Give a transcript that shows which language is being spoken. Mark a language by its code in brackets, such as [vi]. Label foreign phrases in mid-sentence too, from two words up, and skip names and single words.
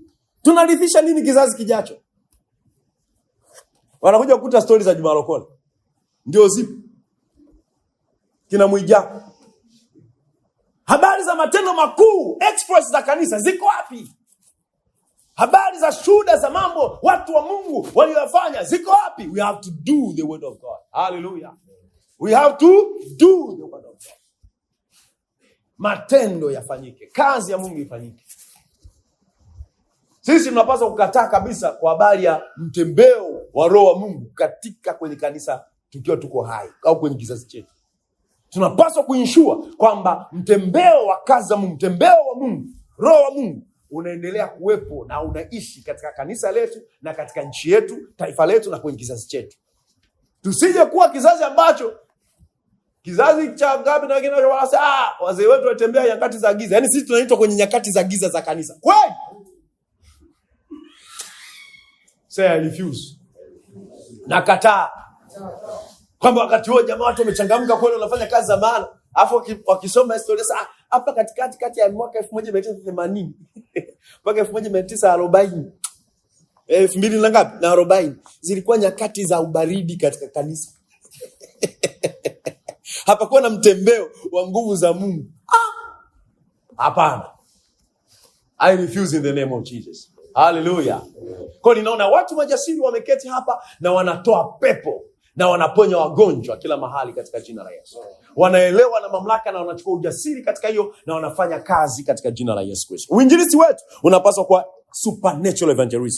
[sw] Tunarithisha nini kizazi kijacho? Wanakuja kukuta stories za Juma Lokole. Ndio zipo. Kina Mwijaku. Habari za matendo makuu, exploits za kanisa ziko wapi? Habari za shuhuda za mambo watu wa Mungu waliyofanya ziko wapi? [en] We have to do the word of God. Hallelujah. We have to do the word of God. [sw] Matendo yafanyike, kazi ya Mungu ifanyike. Sisi tunapaswa kukataa kabisa kwa habari ya mtembeo wa Roho wa Mungu katika kwenye kanisa tukiwa tuko hai au kwenye kizazi chetu. Tunapaswa kuinsure kwamba mtembeo wa kazi za Mungu, mtembeo wa Mungu, Roho wa Mungu unaendelea kuwepo na unaishi katika kanisa letu na katika nchi yetu, taifa letu na kwenye kizazi chetu. Tusije kuwa kizazi ambacho kizazi cha ngapi na wengine wanasema wazee wetu watembea nyakati za giza. Yaani sisi tunaitwa kwenye nyakati za giza za kanisa. Kweli? [en] Say I refuse. [sw] Nakataa. Kwamba wakati huo jamaa watu wamechangamka kweli wanafanya kazi za maana. Alafu wakisoma historia hapa kati ya mwaka 1980 mpaka 1940. 2000 na ngapi? Na 40. Zilikuwa nyakati za ubaridi katika kanisa. Hapakuwa na mtembeo wa nguvu za Mungu. Hapana. [en] I refuse in the name of Jesus. Hallelujah. [sw] Kwa ninaona watu majasiri wameketi hapa na wanatoa pepo na wanaponya wagonjwa kila mahali katika jina la Yesu. Wanaelewa na mamlaka na wanachukua ujasiri katika hiyo na wanafanya kazi katika jina la Yesu Kristo. Uinjilisti wetu unapaswa kuwa [en] supernatural evangelism.